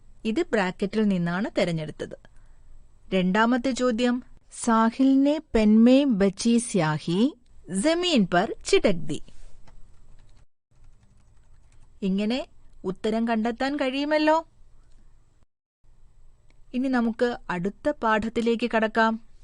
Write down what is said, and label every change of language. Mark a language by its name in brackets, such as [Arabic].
[Malayalam] ഇത് ബ്രാക്കറ്റിൽ നിന്നാണ് തെരഞ്ഞെടുത്തത്. രണ്ടാമത്തെ ചോദ്യം, [Hindi] സാഹിൽ ने पेन में बची स्याही जमीन पर छिटक दी. [Malayalam] ഇങ്ങനെ ഉത്തരം കണ്ടെത്താൻ കഴിയുമല്ലോ. ഇനി നമുക്ക് അടുത്ത പാഠത്തിലേക്ക് കടക്കാം.